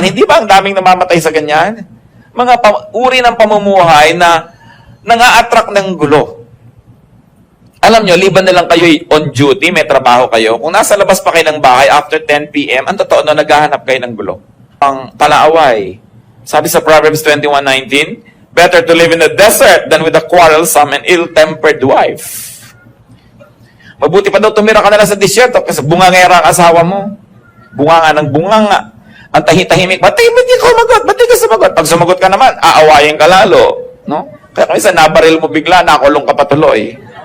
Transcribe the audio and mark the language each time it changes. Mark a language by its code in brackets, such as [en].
[tl] Hindi ba ang daming namamatay sa ganyan? Mga uri ng pamumuhay na nang-a-attract ng gulo. Alam nyo, liban na lang kayo on duty, may trabaho kayo. Kung nasa labas pa kayo ng bahay after 10 p.m., ang totoo na naghahanap kayo ng gulo. Ang palaaway. [en] Sabi sa Proverbs 21:19, better to live in the desert than with a quarrelsome and ill-tempered wife. [tl] Mabuti pa daw tumira ka na lang sa disyerto kasi bungangera ang asawa mo. Bunganga ng bunganga. Ang tahimik, ba't di ka sumagot? Ba't di ka sumagot? Pag sumagot ka naman, aawayin ka lalo. No? Kaya kung isa, nabaril mo bigla, nakulong ka patuloy.